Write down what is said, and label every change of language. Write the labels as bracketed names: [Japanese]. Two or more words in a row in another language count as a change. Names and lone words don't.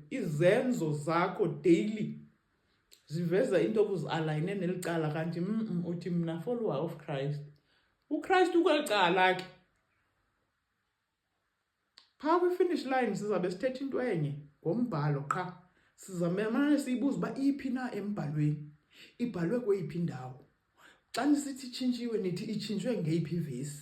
[Xhosa] Izenzo zakho daily ziveza into obuzi-alayine neli cala, kanti uthi mna [English] follower of Christ. [Xhosa] UChrist ukweli cala ke. Phaa kwi-finish line sizabe sithetha into enye ngombhalo qha. Sizamane siyibuza uba iphi na embhalweni, ibhalwe kweyiphi indawo. Xa nisithi itshintshiwe nithi itshintshwe ngeyiphi ivesi.